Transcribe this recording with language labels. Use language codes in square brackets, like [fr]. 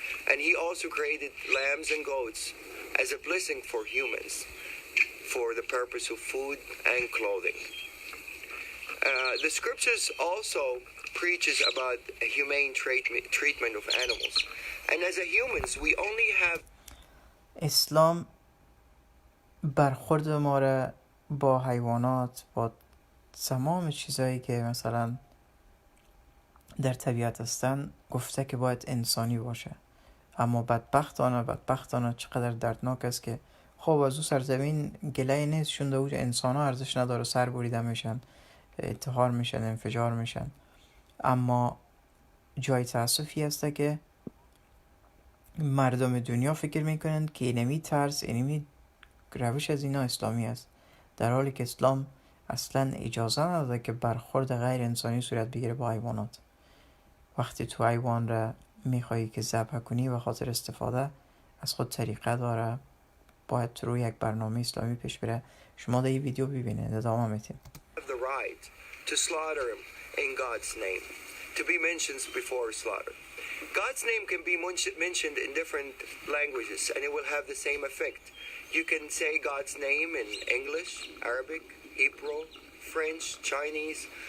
[en] And He also created lambs and goats as a blessing for humans, for the purpose of food and clothing. The scriptures also preaches about a humane treatment of animals. And as a humans, we only have... [fa] اسلام برخورد ما را با حیوانات، با تمام چیزایی که مثلا در طبیعت هستن گفته که باید انسانی باشه. اما بدبختانه چقدر دردناک است که خب از او سرزمین گله نیست، شونده او انسان ها ارزش نداره، سر بریده میشن، انتحار میشن، انفجار میشن. اما جای تأسفی است که مردم دنیا فکر میکنند که اینمی طرز، اینمی روش از اینا اسلامی است، در حالی که اسلام اصلا اجازه نداده که برخورد غیر انسانی صورت بگیره با حیوانات. وقتی تو حیوان را میخوایی که ذبح کنی و خاطر استفاده از خود طریقه داره، باید روی یک برنامه اسلامی پیش بره. شما در این ویدیو ببینید، ادامه میدیم. [en] The right to slaughter him in God's name, to be mentioned before slaughter. God's name can be mentioned in different languages and it will have the same effect. You can say God's name in English, Arabic, Hebrew, French, Chinese.